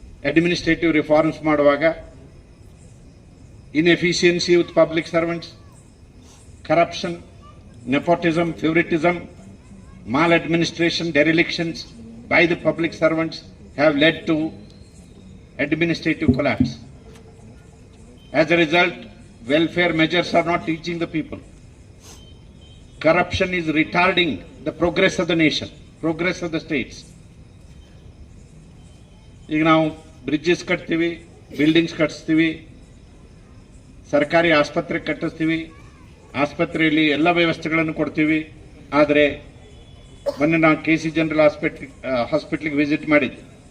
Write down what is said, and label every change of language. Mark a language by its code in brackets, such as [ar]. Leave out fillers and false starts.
[en] administrative reforms [kn] ಮಾಡುವಾಗ [en] Inefficiency with public servants, corruption, nepotism, favouritism, maladministration, derelictions by the public servants have led to administrative collapse. As a result, welfare measures are not reaching the people. Corruption is retarding the progress of the nation, progress of the states. [kn] ಈಗ ನಾವು bridges ಕಟ್ತೀವಿ, buildings ಕಟ್ಟಿಸ್ತೀವಿ, ಸರ್ಕಾರಿ ಆಸ್ಪತ್ರೆ ಕಟ್ಟಿಸ್ತೀವಿ, ಆಸ್ಪತ್ರೆಯಲ್ಲಿ ಎಲ್ಲ ವ್ಯವಸ್ಥೆಗಳನ್ನು ಕೊಡ್ತೀವಿ. ಆದರೆ ಮೊನ್ನೆ ನಾವು KC ಜನರಲ್ ಹಾಸ್ಪಿಟ್ಲಿಗೆ ವಿಸಿಟ್ ಮಾಡಿದ್ದೆ.